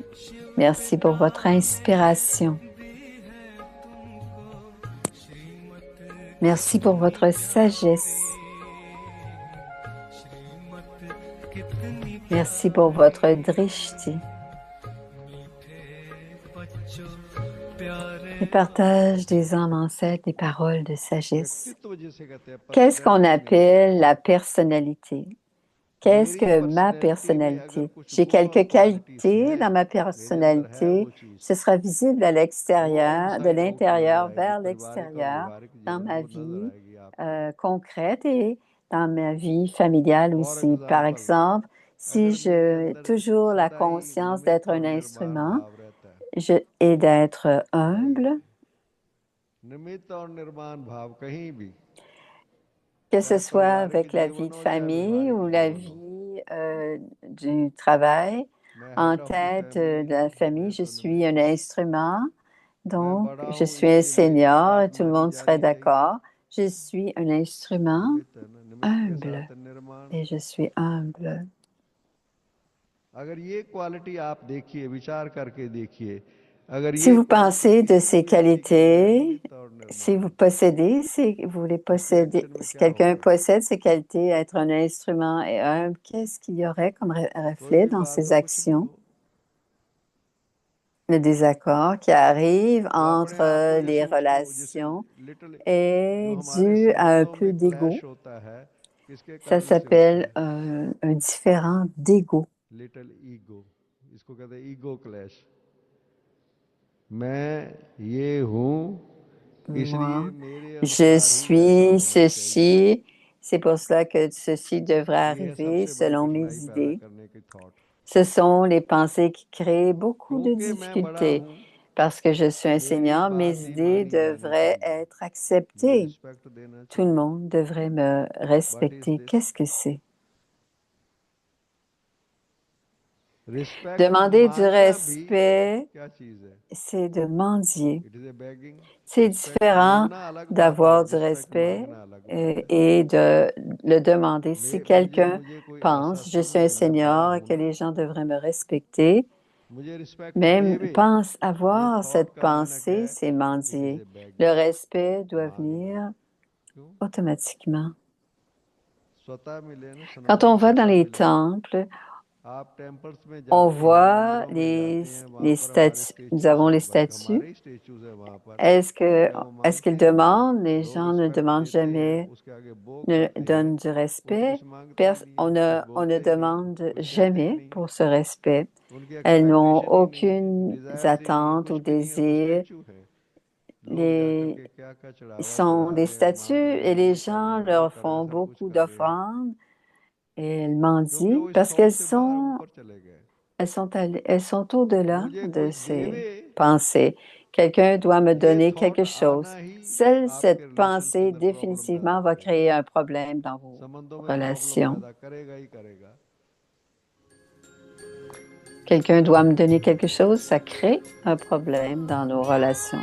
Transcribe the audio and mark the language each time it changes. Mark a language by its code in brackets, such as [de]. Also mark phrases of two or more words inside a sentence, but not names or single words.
[fr] Merci pour votre inspiration. Merci pour votre sagesse. Merci pour votre drishti. Le partage des âmes ancêtres, des paroles de sagesse. [hi] व्यक्तित्व जिसे कहते हैं [fr] Qu'est-ce qu'on [hi] personality [fr] appelle la personnalité? Qu'est-ce [hi] मेरी [fr] que ma [hi] personality में अगर [fr] personnalité? [hi] कुछ [fr] J'ai [hi] गुण और [fr] quelques [hi] qualities [fr] qualités [hi] हैं [fr] dans ma [hi] मेरे अंदर है [fr] personnalité. [hi] वो चीज [fr] Ce sera visible à [hi] वो [fr] l'extérieur, de [en] outside out नजर [fr] l'intérieur [hi] आएगी [fr] vers [hi] पारिवारिक और [fr] l'extérieur, [hi] व्यवहारिक [fr] dans [hi] जीवन में [fr] ma [hi] वो नजर [fr] vie [hi] आएगी आपको [fr] concrète et dans ma vie familiale [hi] फॉर [fr] aussi. Par [hi] एग्जाम्पल [fr] exemple, si [hi] अगर मेरे [fr] j'ai [hi] अंदर [fr] toujours la [hi] सदा ही [fr] conscience [hi] निमित्त [fr] d'être [hi] और [fr] un [hi] निर्माण [fr] instrument [hi] भाव रहता है [fr] et d'être [hi] भाई [fr] humble, [hi] निमित्त और निर्माण भाव कहीं भी [fr] que ce [hi] चाहे [fr] soit [hi] पारिवारिक [fr] avec la vie [hi] जीवन [fr] de [hi] हो चाहे [fr] famille ou [hi] व्यवहारिक [fr] la [hi] जीवन हो [fr] vie du travail, [hi] मैं [fr] en [en] head of the [fr] tête de [hi] फैमिली [fr] la famille, [hi] मैं [fr] je [hi] तो [fr] suis un [hi] निमित्त [fr] instrument, [hi] मैं [fr] donc [hi] बड़ा [fr] je [hi] हूँ [fr] suis un [hi] इसीलिए एक [fr] senior et tout le [hi] आत्मा दी [fr] monde [hi] जा [fr] serait [hi] रही है [fr] d'accord. Je suis un instrument [hi] निमित्त है ना निमित्त के [fr] humble [hi] साथ निर्माण [fr] et je suis humble. [hi] अगर ये क्वालिटी आप देखिए विचार करके देखिए अगर [fr] Si [hi] ये [fr] vous [hi] क्वालिटी [fr] pensez de [hi] किसी [fr] ces [hi] व्यक्ति के अंदर है [fr] qualités, [hi] निमित्त और [fr] si vous [hi] निर्माण [fr] possédez, si vous les [hi] उसके [fr] possédez, [hi] एक्शन में [fr] si [hi] क्या [fr] quelqu'un [hi] होगा [fr] possède ces qualités, être un instrument et humble, qu'est-ce qu'il y aurait comme [hi] कोई [fr] reflet [hi] भी [fr] dans [hi] बात [fr] ses [hi] हो कुछ भी [fr] actions? [hi] हो [fr] Le désaccord qui arrive [hi] वो अपने आप में [fr] entre [hi] ये [fr] les [hi] सोच को जैसे [fr] relations [hi] लिटिल जो [fr] est [hi] हमारे [fr] dû à un [hi] संबंधों [fr] peu [hi] में [fr] d'ego. [hi] क्लैश होता है किसके [fr] Ça [hi] कारण से होता [fr] s'appelle [hi] है [fr] un différent d'ego. [en] little ego [hi] इसको कहते हैं [en] ego clash [hi] मैं ये हूँ इसलिए [fr] Moi, [hi] मेरे [fr] je [hi] अनुसार ही ऐसा [fr] suis [hi] होना चाहिए [fr] ceci, c'est pour cela que ceci devrait [hi] ये है [fr] arriver [hi] सबसे बड़ी [fr] selon mes [hi] कठिनाई पैदा [fr] idées. [hi] करने की थॉट [fr] Ce sont les pensées qui créent beaucoup de [hi] क्योंकि मैं बड़ा [fr] difficultés. [hi] हूँ [fr] Parce que je suis [hi] मेरी [fr] enseignant, [hi] बात [fr] mes [hi] ही [fr] idées [hi] मानी जानी [fr] devraient [hi] चाहिए [fr] être [hi] मुझे [fr] acceptées. [hi] रिस्पेक्ट देना [fr] Tout le [hi] चाहिए [fr] monde devrait me [en] what is [fr] respecter. [en] दिस [fr] Qu'est-ce que c'est? [hi] रिस्पेक्ट [fr] Demander du [hi] मांगना भी [fr] respect, [hi] क्या चीज है [fr] c'est de mendier. [en] it is a begging [fr] C'est [hi] रिस्पेक्ट [fr] différent [hi] लेना अलग बात है [fr] d'avoir du [hi] रिस्पेक्ट [fr] respect [hi] मांगना अलग बात है [fr] et de le demander. Si [hi] मुझे [fr] quelqu'un [hi] मुझे कोई ऐसा [fr] pense, je suis un [hi] समझे मैं बड़ा [fr] seigneur et [hi] हूँ [fr] que [hi] ना [fr] les gens devraient me respecter, [hi] मुझे रिस्पेक्ट [fr] même [hi] देवे [fr] pense [hi] ये [fr] avoir [hi] थॉट [fr] cette [hi] का मानक [fr] pensée, [hi] है [fr] c'est [en] it is [fr] mendier. [en] ए [fr] Le [en] बेगिंग [fr] respect doit [hi] मांगना [fr] venir [hi] क्यों [fr] automatiquement. [hi] स्वतः मिले ना [fr] Quand on [hi] सनातन [fr] va dans [hi] स्वतः [fr] les [hi] मिले [fr] temples, [hi] आप टेम्पल्स में [fr] on [hi] जाते हैं [fr] voit [hi] मंदिरों में जाते हैं वहां [fr] les [hi] पर हमारे [fr] statues. Nous [hi] स्टेच्यूज [fr] avons [hi] हैं [fr] les [hi] भाई [fr] statues. [hi] हमारे ही स्टेच्यूज है वहां पर क्या वो [fr] Est-ce [hi] मांगते [fr] qu'ils [hi] हैं उनको [fr] demandent? Les [hi] लोग [fr] gens ne [hi] रिस्पेक्ट [fr] demandent [hi] देते हैं [fr] jamais, [hi] उसके आगे बो [fr] ne [hi] करते हैं [fr] donnent du [hi] कोई [fr] respect. [hi] कुछ मांगता ही नहीं है कुछ [fr] On ne [hi] बोलते ही नहीं है [fr] demande [hi] कुछ कहते ही [fr] jamais [hi] नहीं [fr] pour [hi] है [fr] ce respect. [hi] उनकी [fr] Elles n'ont [hi] एक्सपेक्टेशन ही नहीं है [fr] aucune [hi] डिजायर्स ही नहीं है [fr] attente ou [hi] कुछ भी नहीं है वो [fr] désir. [hi] स्टेच्यू है लोग जाकर [fr] Les, [hi] के क्या क्या [fr] Ils [hi] चढ़ावा [fr] sont [hi] चढ़ा [fr] des [hi] रहे हैं [fr] statues [hi] मांग रहे [fr] et [hi] हैं [fr] les [hi] ये कर रहे [fr] gens [hi] हैं वो [fr] leur [hi] कर रहे हैं [fr] font [hi] सब कुछ [fr] beaucoup [hi] कर रहे हैं [fr] d'offrandes et elles [hi] क्योंकि [fr] mendient [hi] वो इस [fr] parce [hi] थॉट [fr] qu'elles [hi] से बाहर [fr] sont, [hi] ऊपर चले गए [fr] elles sont au-delà [hi] मुझे [fr] de [hi] कोई [fr] ces [hi] देवे [fr] pensées. Quelqu'un doit me [hi] ये [fr] donner [hi] थॉट [fr] quelque [hi] आना [fr] chose. [hi] ही [fr] Seule [hi] आपके [fr] cette [hi] रिलेशंस के [fr] pensée [hi] अंदर प्रॉब्लम पैदा [fr] définitivement va [hi] करेगा [fr] créer un problème dans vos [hi] संबंधों में प्रॉब्लम [fr] relations. [hi] पैदा करेगा ही करेगा [fr] Quelqu'un doit me donner quelque chose, ça crée un problème dans nos relations.